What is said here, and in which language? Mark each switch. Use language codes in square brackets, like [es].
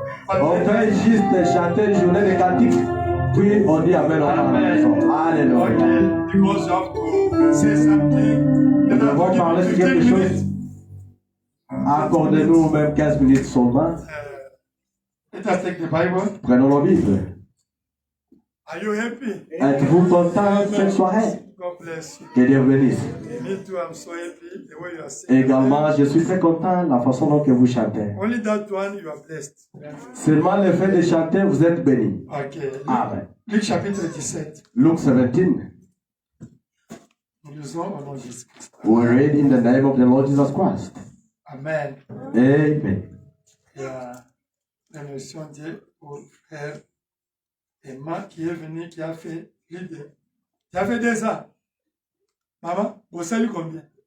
[fr] On fait juste chanter une journée de cantique, puis on dit Amen, on va à la maison. Alléluia. [en] Okay, because you have to say something. [fr] Nous devons parler sur quelque chose. Accordez-nous même 15 minutes seulement. [en] Let us take the Bible. [fr] Prenons le livre. [en] Are you happy? [fr] Êtes-vous content cette soirée? [en] God bless you. [fr] Que Dieu vous bénisse. [en] Me too, I'm so happy the way you are singing. [fr] Également, je suis très content de la façon dont que vous chantez. [en] Only that one you are blessed. [fr] Seulement le fait de chanter, vous êtes bénis. Okay. Amen. Luc chapitre 17. [en] Luke 17. [fr] Nous lisons au nom de Jésus-Christ. [en] We read in the name of the Lord Jesus Christ. Amen. Amen. [fr] Il y a la notion de Dieu pour frère Emma qui est venu, qui a fait l'idée. Tu as fait 2 ans. Maman, vous savez combien?